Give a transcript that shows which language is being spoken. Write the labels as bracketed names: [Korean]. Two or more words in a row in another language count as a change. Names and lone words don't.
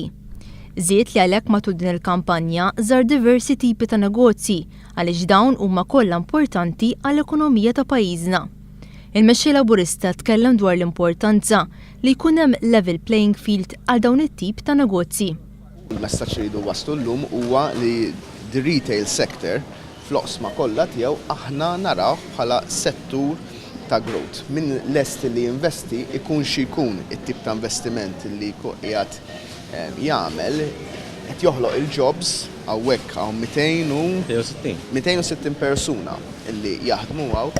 [Maltese] Żied li għalhekk matul din il-kampanja żar diversi tipi ta' negozji għaliex dawn huma kollha importanti għall-ekonomija ta' pajjiżna. Il-mexxej Laburista tkellem dwar l-importanza li jkun hemm [English] level playing field [Maltese] għal dawn it-tip ta' negozji. Il-messaġġ li jridu waslu llum huwa li [English] the retail sector [Maltese] fl-oqsma kollha tiegħu aħna naraw bħala settur ta' growth. Min lest li jinvesti ikun xi jkun it-tip ta' investiment li qiegħed jagħmel qed joħloq il-jobs hawnhekk hawn 260 persuna li jaħdmu hawn.